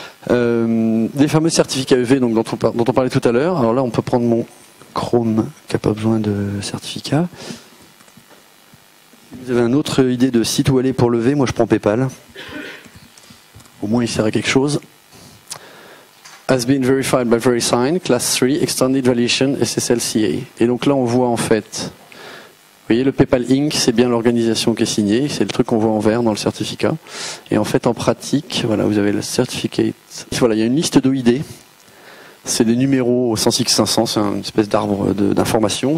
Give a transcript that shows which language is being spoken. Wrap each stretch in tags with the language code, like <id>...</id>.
<fr>Les fameux certificats EV donc, dont on parlait tout à l'heure. Alors là, on peut prendre mon Chrome qui n'a pas besoin de certificat. Vous avez une autre idée de site où aller pour lever, moi je prends PayPal. Au moins il sert à quelque chose.</fr> <en>Has been verified by VeriSign, Class 3, Extended Validation, SSL-CA.</en> <fr>Et donc là on voit en fait, vous voyez le PayPal Inc, c'est bien l'organisation qui est signée, c'est le truc qu'on voit en vert dans le certificat. Et en fait en pratique, voilà, vous avez le certificate. Voilà, il y a une liste d'OID. C'est des numéros au sens X500, c'est une espèce d'arbre d'informations.</fr>